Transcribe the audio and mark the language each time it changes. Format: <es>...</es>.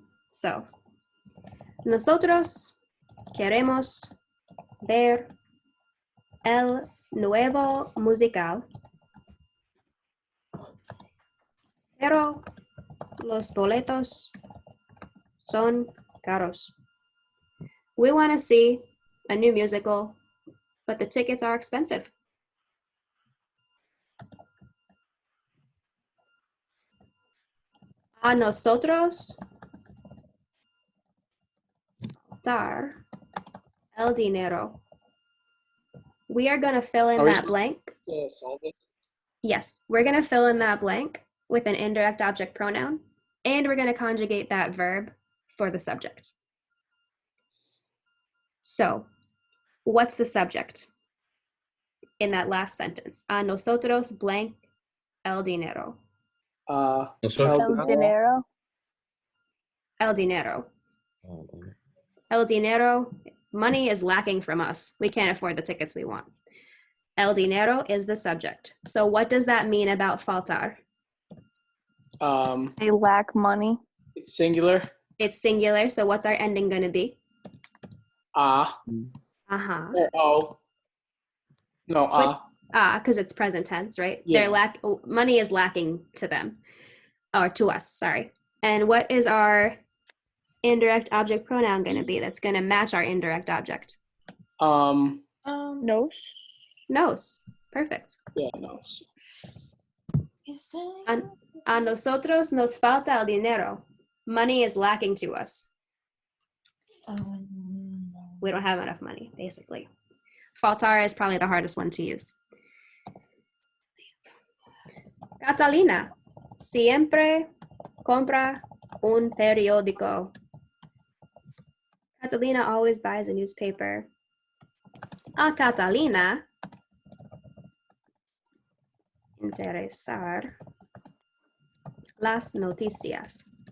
<es>So, nosotros queremos ver el nuevo musical, pero los boletos son caros.</es> <en>We want to see a new musical, but the tickets are expensive.</en> <es>A nosotros dar El dinero.</es> <en>We are going to fill in Are we that supposed blank. to solve this? Yes, we're going to fill in that blank with an indirect object pronoun, and we're going to conjugate that verb for the subject. So, what's the subject in that last sentence?</en> <es>A nosotros blank el dinero. Nosotros. El dinero. El dinero.</es> <en>El dinero, money is lacking from us. We can't afford the tickets we want. El dinero is the subject. So what does that mean about faltar? They lack money. It's singular. It's singular, so what's our ending going to be? Uh-huh. Or O. No, Because it's present tense, right? Yeah. Money is lacking to them, or to us, sorry. And what is our indirect object pronoun going to be that's going to match our indirect object?</en> <es>Nos. Nos.</es> <en>Perfect. Yeah, nos.</en> <es>A nosotros nos falta el dinero.</es> <en>Money is lacking to us. We don't have enough money, basically. Faltar is probably the hardest one to use.</en> <es>Catalina siempre compra un periódico.</es> <en>Catalina always buys a newspaper.</en> <es>A Catalina interesar las noticias.</es>